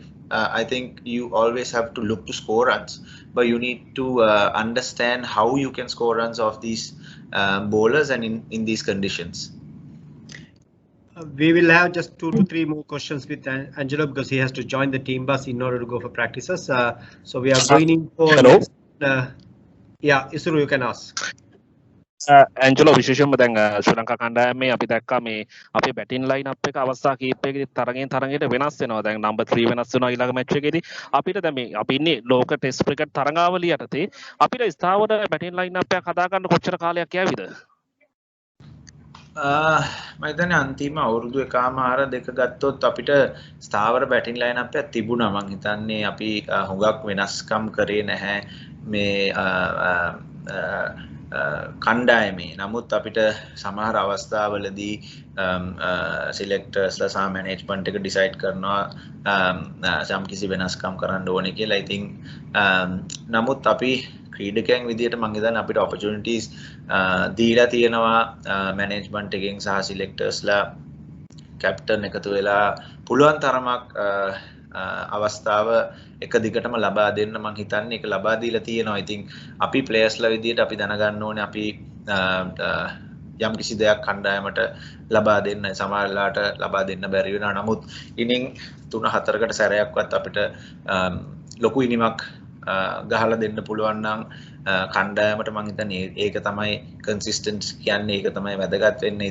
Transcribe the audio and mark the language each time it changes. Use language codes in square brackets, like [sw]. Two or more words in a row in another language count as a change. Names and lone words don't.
[en] I think you always have to look to score runs, but you need to understand how you can score runs off these bowlers and in these conditions. We will have just 2 to 3 more questions with Angelo because he has to join the team bus in order to go for practices. So we are going in for next. Yeah, Isuru, you can ask. [si] Angelo විශේෂයෙන්ම දැන් ශ්‍රී ලංකා කණ්ඩායමේ අපි දැක්කා මේ අපේ [en] batting line up [si] එක අවස්ථා කීපයකදී තරගයට වෙනස් වෙනවා. දැන් නම්බර් 3 වෙනස් වෙනවා ඊළඟ මැච් එකේදී. අපිට දැන් මේ අපි ඉන්නේ ලෝක ටෙස්ට් ක්‍රිකට් තරඟාවලිය යටතේ අපිට ස්ථාවර [en] batting line up [si] එකක් හදාගන්න කොච්චර කාලයක් යයිද? මම හිතන්නේ අන්තිම අවුරුදු එකමාර දෙක ගත්තොත් අපිට ස්ථාවර [en] batting line up [si] එකක් තිබුණා. මම හිතන්නේ අපි හුඟක් වෙනස්කම් කරේ නැහැ මේ කණ්ඩායමේ. නමුත් අපිට සමහර අවස්ථාවලදී සිලෙක්ටර්ස්ලා සහ මැනේජ්මන්ට් එක ඩිසයිඩ් කරනවා යම් කිසි වෙනස්කම් කරන්න ඕනේ කියලා. [en] I think [si] නමුත් අපි ක්‍රීඩකයන් විදියට මම හිතන්නේ අපිට ඔපචුනිටිස් දීලා තියෙනවා මැනේජ්මන්ට් එකෙන් සහ [en] selectors captain [si] එකතු වෙලා පුළුවන් තරමක් අවස්ථාව එක දිගටම ලබා දෙන්න මම හිතන්නේ ඒක ලබා දීලා තියෙනවා. [en] I think [si] අපි ප්ලේයර්ස්ලා විදියට අපි දැනගන්න ඕනේ අපි යම් කිසි දෙයක් කණ්ඩායමට ලබා දෙන්න සමහරලාට ලබා දෙන්න බැරි වෙනවා. නමුත් ඉනින් 3-4කට සැරයක්වත් අපිට ලොකු ඉනිමක් ගහලා දෙන්න පුළුවන් නම් කණ්ඩායමට මම හිතන්නේ ඒක තමයි කන්සිස්ටන්ට් කියන්නේ ඒක තමයි වැදගත් වෙන්නේ.